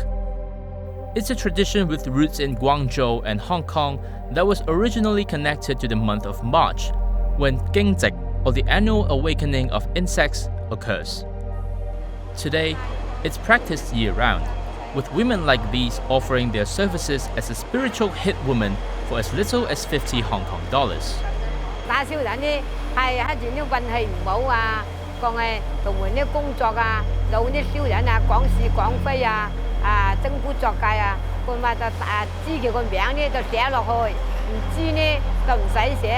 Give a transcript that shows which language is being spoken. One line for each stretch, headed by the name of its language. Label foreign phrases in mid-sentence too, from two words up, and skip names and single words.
English: It's a tradition with roots in Guangzhou and Hong Kong that was originally connected to the month of March, when Gingzik, or the annual awakening of insects, occurs. Today, it's practiced year-round, with women like these offering their services as a spiritual hit woman for as little as 50 Hong Kong dollars.
Cantonese: 打小人呢係黑住啲運氣唔好啊，講係同門啲工作啊，有啲小人啊講是講非啊，爭古作界啊，佢話就知佢個名呢就寫落去，唔知呢就唔使寫。